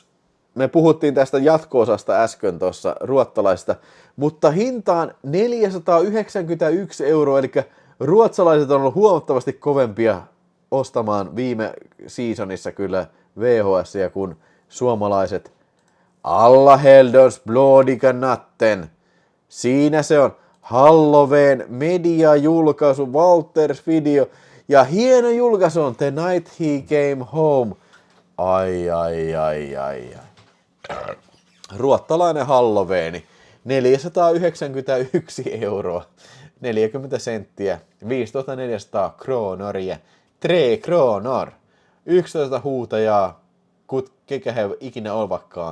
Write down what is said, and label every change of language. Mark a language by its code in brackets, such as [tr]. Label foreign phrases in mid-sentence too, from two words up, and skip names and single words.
[fi] Me puhuttiin tästä jatko-osasta äsken tuossa ruottalaisesta, mutta hintaan 491 €, eli ruotsalaiset on ollut huomattavasti kovempia ostamaan viime seasonissa kyllä VHS:ia kuin suomalaiset. Alla helgons blodiga natten. Siinä se on Halloween mediajulkaisu, Walters video. Ja hieno julkaisu on The Night He Came Home. Ai. Ruottalainen Halloweeni. 491 €, 40 senttiä, 15 400 kronoria, 3 kronor, 11 huutajaa, kekä he ikinä ovatkaan.